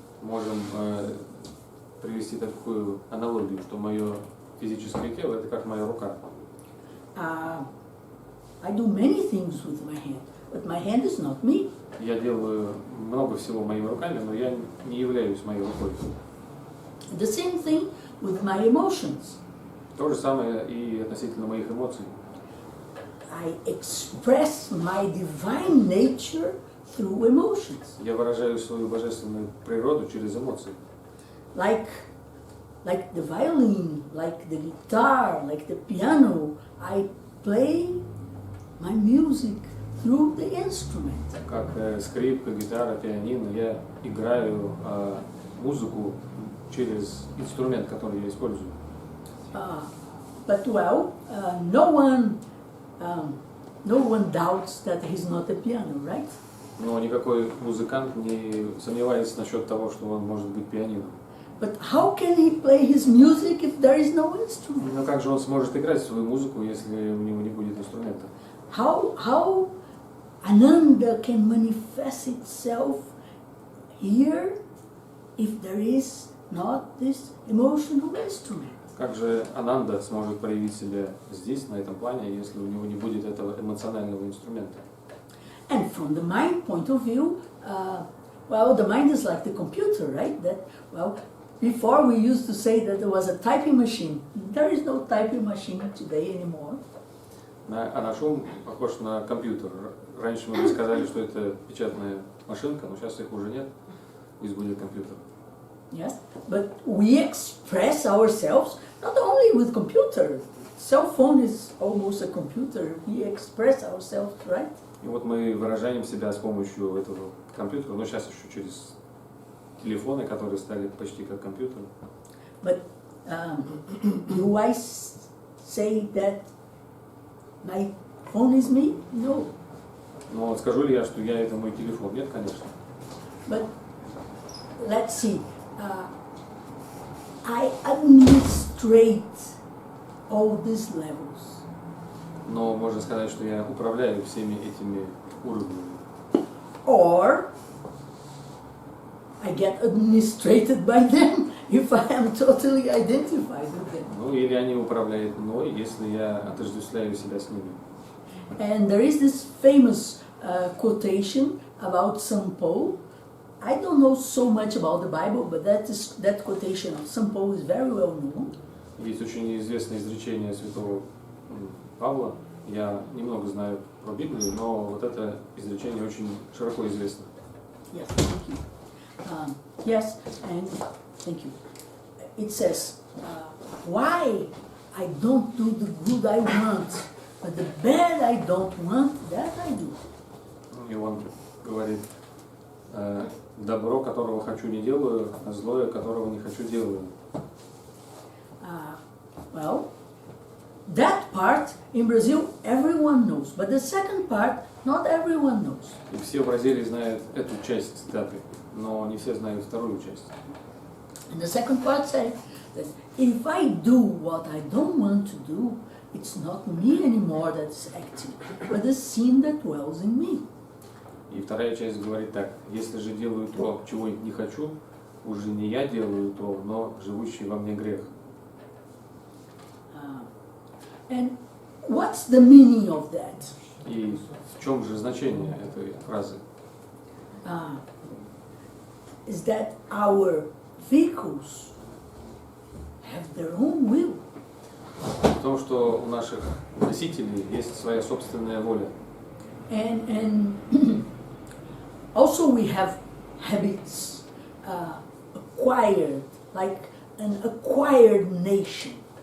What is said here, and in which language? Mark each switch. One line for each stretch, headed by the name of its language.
Russian: Можем привести такую аналогию, что мое физическое тело – это как моя рука.
English: I do many things with my hand, but my hand is not me.
Russian: Я делаю много всего моими руками, но я не являюсь моей рукой.
English: The same thing with my emotions.
Russian: То же самое и относительно моих эмоций.
English: I express my divine nature through emotions.
Russian: Я выражаю свою божественную природу через эмоции.
English: Like the violin, like the guitar, like the piano, I play my music through the instrument.
Russian: Как скрипка, гитара, пианино, я играю музыку через инструмент, который я использую.
English: But well, no one doubts that he's not a piano, right?
Russian: Но никакой музыкант не сомневается насчет того, что он может быть пианином.
English: But how can he play his music if there is no instrument?
Russian: Но как же он сможет играть свою музыку, если у него не будет инструмента?
English: How Ananda can manifest itself here if there is not this emotional instrument?
Russian: Как же Ананда сможет проявить себя здесь, на этом плане, если у него не будет этого эмоционального инструмента?
English: And from the mind point of view, well, the mind is like the computer, right? That, well, before we used to say that there was a typing machine. There is no typing machine today anymore.
Russian: А наш ум похож на компьютер. Раньше мы бы сказали, что это печатная машинка, но сейчас их уже нет, пусть будет компьютер.
English: Yes, but we express ourselves not only with computer. Cell phone is almost a computer. We express ourselves, right?
Russian: И вот мы выражаем себя с помощью этого компьютера, но сейчас еще через телефоны, которые стали почти как компьютер.
English: But do I say that my phone is me? No.
Russian: Но скажу ли я, что я это мой телефон? Нет, конечно.
English: But let's see. I administrate all these levels.
Russian: Но можно сказать, что я управляю всеми этими уровнями.
English: Or I get administrated by them if I am totally identified with them.
Russian: Ну, или они управляют мной, если я отождествляю себя с ними.
English: And there is this famous quotation about St. Paul. I don't know so much about the Bible, but that quotation of St. Paul is very well known.
Russian: Есть очень известное изречение святого Павла. Я немного знаю про Библию, но вот это изречение очень широко известно.
English: Yes, thank you. Yes, and thank you. It says, why I don't do the good I want, but the bad I don't want, that I do.
Russian: И он говорит, добро, которого хочу, не делаю, а злое, которого не хочу, делаю.
English: Well, that part in Brazil everyone knows, but the second part not everyone knows.
Russian: И все в Бразилии знают эту часть цитаты, но не все знают вторую часть.
English: And the second part says that if I do what I don't want to do, it's not me anymore that's active, but the sin that dwells in me.
Russian: И вторая часть говорит так: если же делаю то, чего не хочу, уже не я делаю то, но живущий во мне грех.
English: And what's the meaning of that?
Russian: И в чем же значение этой фразы?
English: Is that our vehicles have their own will.
Russian: В том, что у наших носителей есть своя собственная воля.
English: And also we have habits acquired, like an acquired nature.